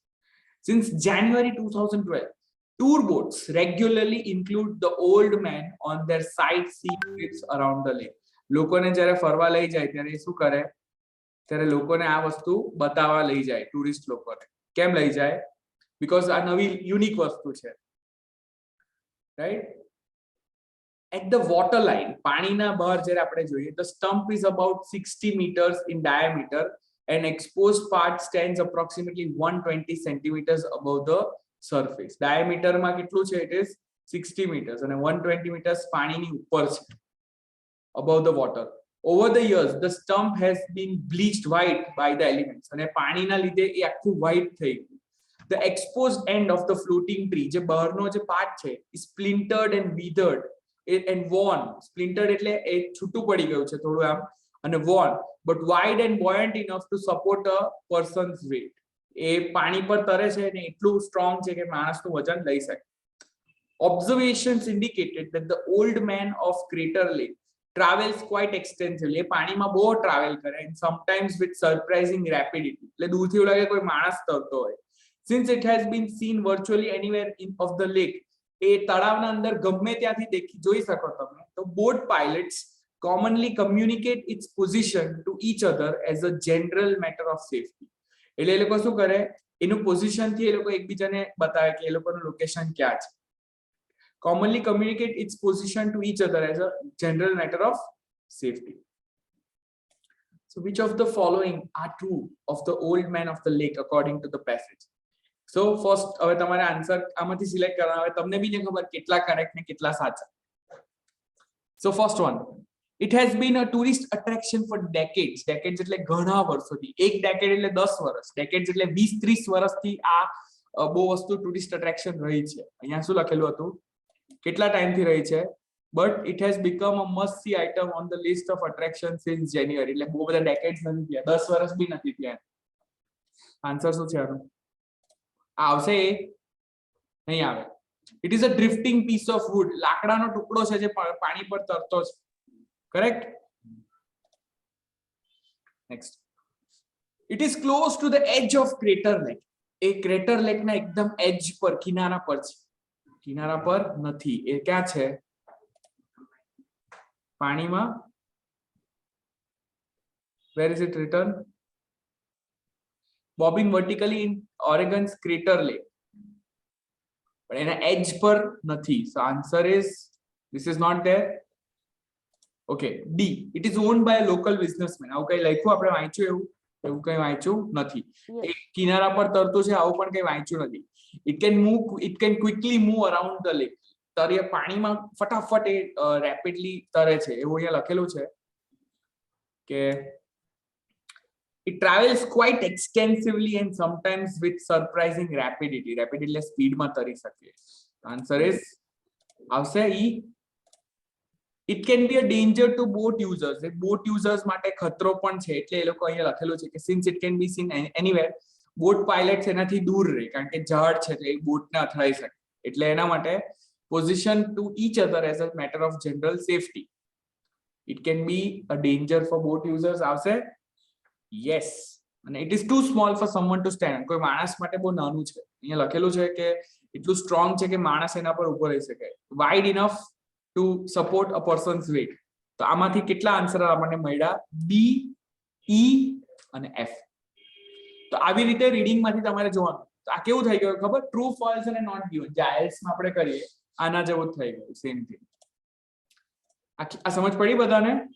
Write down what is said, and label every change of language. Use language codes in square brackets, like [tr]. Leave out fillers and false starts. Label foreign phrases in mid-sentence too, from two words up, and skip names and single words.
[en] Since January 2012, tour boats regularly include the old man on their sightseeing trips around the lake. [gu] લોકોને જ્યારે ફરવા લઈ જાય ત્યારે શું કરે? ત્યારે લોકોને આ વસ્તુ બતાવવા લઈ જાય, ટુરિસ્ટ લોકોને. કેમ લઈ જાય? Because આ નવી યુનિક વસ્તુ છે. [en] Right? At the water line, [gu] પાણીના બહાર જ્યારે આપણે જોઈએ, [en] the stump is about 60 meters in diameter and exposed part stands approximately 120 centimeters above the surface. [gu] Diameter માં કેટલું છે? [en] It is 60 meters અને 120 meters [gu] પાણીની ઉપર છે, [en] above the water. Over the years, the stump has been bleached white by the elements [gu] અને પાણીના લીધે એ આખું white થઈ ગયું. [en] The exposed end of the floating tree, [gu] જે બહારનો જે પાર્ટ છે, [en] is splintered and withered and worn. Splintered [gu] એટલે એ છૂટું પડી ગયું છે થોડું આમ અને [en] worn, but wide and buoyant enough to support a person's weight. [gu] એ પાણી પર તરે છે ને એટલું સ્ટ્રોંગ છે કે માણસનું વજન લઈ શકે. [en] Observations indicated that the old man of Crater Lake travels quite extensively. [gu] એ પાણીમાં બહુ ટ્રાવેલ કરે [en] and sometimes with surprising rapidity. [gu] એટલે દૂરથી એવું લાગે કોઈ માણસ તરતો હોય. [en] Since it has been seen virtually anywhere of the lake, [gu] એ તળાવના અંદર ગમે ત્યાંથી જોઈ શકો તમે. [en] તો boat pilots commonly communicate its position to each other as a general matter of safety. [gu] એટલે એ લોકો શું કરે? એનું પોઝિશન થી એ લોકો એકબીજાને બતાવે કે એ લોકોનું લોકેશન ક્યાં છે. [en] Commonly communicate its position to each other as a general matter of safety. So which of the following are true of the old man of the lake according to the passage? So first [gu] હવે તમારે આન્સર આમાંથી સિલેક્ટ કરવાનો. હવે તમને બી નહીં ખબર કેટલા કરેક્ટ ને કેટલા સાચા. [en] So first one, it has been a tourist attraction for decades. [gu] Decades એટલે ઘણા વર્ષોથી. એક decade એટલે 10 વર્ષ. Decades એટલે 20-30 વર્ષથી આ બહુ વસ્તુ [en] tourist attraction [gu] રહી છે. અહીંયા શું લખેલું હતું? કેટલા ટાઈમથી રહી છે? [en] But it has become a must see item on the list of attractions since January. [gu] એટલે બહુ બધા decades નથી થયા. 10 વર્ષ બી નથી થયા. આન્સર શું છે આનો? આવશે? નહીં આવે. [en] It is a drifting piece of wood. [gu] લાકડાનો ટુકડો છે જે પાણી પર તરતો છે. [en] Correct? Next. It is close to the edge of Crater Lake. [gu] એ ક્રેટર લેક ના એકદમ એજ પર, કિનારા પર છે. કિનારા પર નથી. એ ક્યાં છે? [en] પાણીમાં where is it written? Bobbing vertically in Oregon's Crater Lake. [gu] પણ એના એજ પર નથી. [en] So answer is this is not there. Okay, D. It is owned by a local businessman. [gu] આવું કઈ લખ્યું આપણે વાંચ્યું એવું કઈ વાંચ્યું નથી. એ કિનારા પર તરતું છે આવું પણ કઈ વાંચ્યું નથી. [en] It can quickly move around the lake. [gu] તરે પાણીમાં ફટાફટ એ રેપિડલી તરે છે એવું અહીંયા લખેલું છે કે [en] it travels quite extensively and sometimes with surprising rapidity. Rapidly speed [gu] માં તરી શકે. [en] Answer is આવશે E. It can be a danger to boat users. Boat users [gu] માટે ખતરો પણ છે એટલે એ લોકો અહીંયા લખેલું છે કે [en] since it can be seen anywhere, boat pilots [gu] એનાથી દૂર રહે કારણ કે ઝાડ છે એટલે એ બોટને અથડાઈ શકે. એટલે એના માટે [en] position to each other as a matter of general safety. It can be a danger for boat users. [gu] આવશે yes. [en] And it is too small for someone to stand. [gu] કોઈ માણસ માટે બહુ નાનું છે. અહીંયા લખેલું છે કે એટલું સ્ટ્રોંગ છે કે માણસ એના પર ઊભો રહી શકે. [en] Wide enough to support a person's weight. [gu] તો આમાંથી કેટલા આન્સર આપણને મળ્યા? B, E અને F. તો આવી રીતે રીડિંગ માંથી તમારે જોવાનું. તો આ કેવું થઈ ગયું ખબર? [en] true false [gu] અને [en] not given. [gu] જે IELTS માં આપણે કરીએ આના જેવું જ થઈ ગયું. [en] same thing. [gu] આ સમજ પડી બધાને?